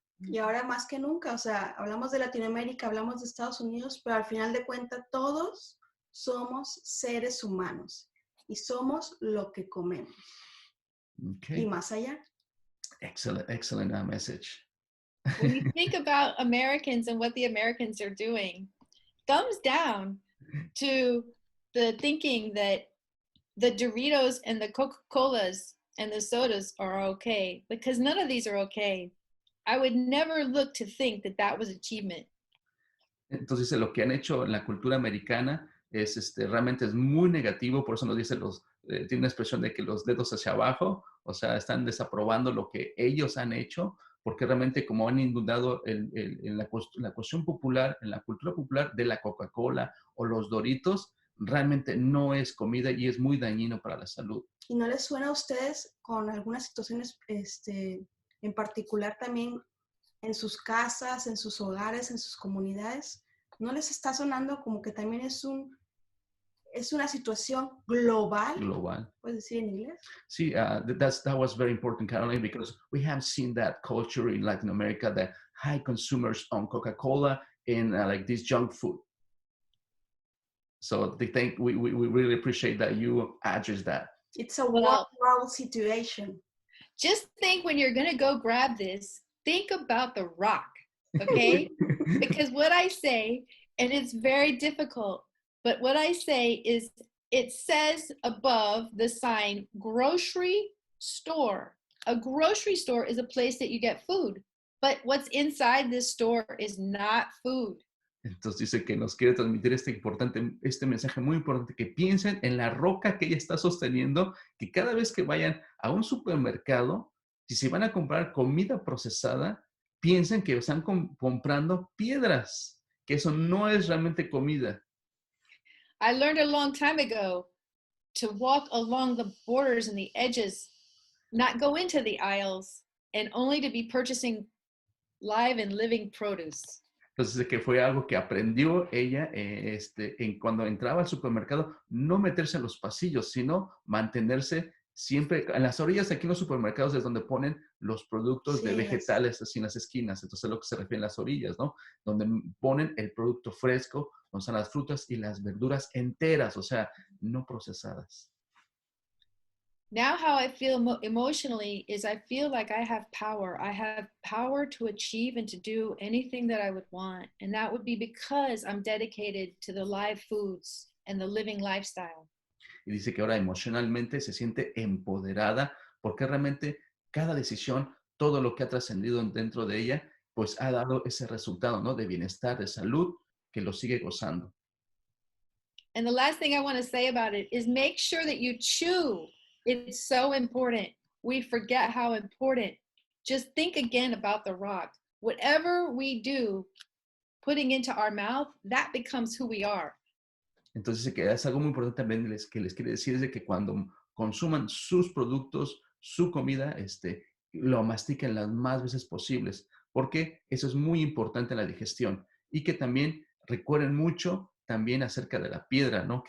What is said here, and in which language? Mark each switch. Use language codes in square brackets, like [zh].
[es] Y ahora más que nunca, o sea, hablamos de Latinoamérica, hablamos de Estados Unidos, pero al final de cuentas todos somos seres humanos y somos lo que comemos. Okay. Y más allá. [en] Excellent message. When you think about Americans and what the Americans are doing, thumbs down to the thinking that the Doritos and the Coca-Colas and the sodas are okay, because none of these are okay. I would never look to think that that was achievement. [es] Entonces, lo que han hecho en la cultura americana es realmente es muy negativo, por eso nos dice tiene una expresión de que los dedos hacia abajo, o sea, están desaprobando lo que ellos han hecho, porque realmente como han inundado en la cuestión popular, en la cultura popular de la Coca-Cola o los Doritos, realmente no es comida y es muy dañino para la salud. ¿Y no les suena a ustedes con algunas situaciones en particular también en sus casas, en sus hogares, en sus comunidades? ¿No les está sonando como que también es una situación global? Global. ¿Puedes decir en inglés? [en] Sí, that was very important, Caroline, because we have seen that culture in Latin America, that high consumers on Coca-Cola and like this junk food. So we really appreciate that you address that. It's a world situation. Just think when you're going to go grab this, think about the rock, okay? Because what I say, and it's very difficult, but what I say is it says above the sign grocery store. A grocery store is a place that you get food, but what's inside this store is not food. [es] Entonces dice que nos quiere transmitir este mensaje muy importante, que piensen en la roca que ella está sosteniendo, que cada vez que vayan a un supermercado, si se van a comprar comida procesada, piensen que están comprando piedras, que eso no es realmente comida. [en] I learned a long time ago to walk along the borders and the edges, not go into the aisles, and only to be purchasing live and living produce. [es] Entonces, que fue algo que aprendió ella cuando entraba al supermercado, no meterse en los pasillos, sino mantenerse siempre en las orillas. Aquí en los supermercados es donde ponen los productos de vegetales, así en las esquinas. Entonces, es lo que se refiere a las orillas, ¿no? Donde ponen el producto fresco, donde están las frutas y las verduras enteras, o sea, no procesadas. [en] Now how I feel emotionally is I feel like I have power. I have power to achieve and to do anything that I would want. And that would be because I'm dedicated to the live foods and the living lifestyle. [es] Y dice que ahora emocionalmente se siente empoderada porque realmente cada decisión, todo lo que ha trascendido dentro de ella, pues ha dado ese resultado, ¿no? De bienestar, de salud, que lo sigue gozando. [en] And the last thing I want to say about it is make sure that you chew. It's so important. We forget how important. Just think again about the rock. Whatever we do, putting into our mouth, that becomes who we are. [es] Entonces, que es algo muy importante también que les quiere decir es de que cuando consuman sus productos, su comida, lo mastiquen las más veces posibles, porque eso es muy importante en la digestión. Y que también recuerden mucho también acerca de la piedra, ¿no?